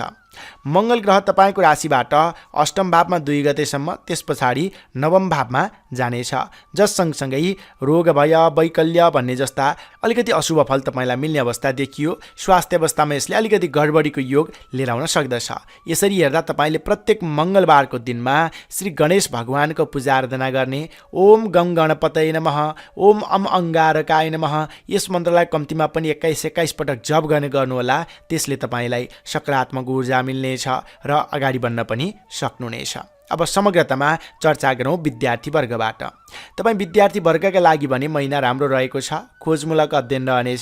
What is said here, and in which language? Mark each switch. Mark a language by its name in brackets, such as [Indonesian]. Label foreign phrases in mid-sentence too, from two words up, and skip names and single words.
[Nepali] मङ्गल ग्रह तपाईँको राशिबाट 8म भावमा 2 गतेसम्म, त्यस पछाडि 9म भावमा जानेछ। जस सँगसँगै रोग भय, वैकल्य भन्ने जस्ता अलिकति अशुभ फल तपाईँलाई मिल्ने अवस्था देखियो। स्वास्थ्य अवस्थामा यसले अलिकति गडबडीको योग लिएर आउन सक्दछ। यसरी हेर्दा तपाईँले प्रत्येक मङ्गलबारको दिनमा श्री गणेश भगवानको पूजा आराधना गर्ने। [Sanskrit] ओम गम गणपतये नमः, ओम अम अङ्गारकाय नमः, [Nepali] यस मन्त्रलाई कम्तीमा पनि 21 पटक जप गर्ने गर्नुहोला। त्यसले तपाईँलाई सकारात्मक ऊर्जा मिल्नेछ र अगाडि बढ्न पनि सक्नुहुनेछ। अब समग्रतामा चर्चा गरौँ विद्यार्थी वर्गबाट। तपाईँ विद्यार्थी वर्गका लागि भने महिना राम्रो रहेको छ। खोजमूलक अध्ययन रहनेछ।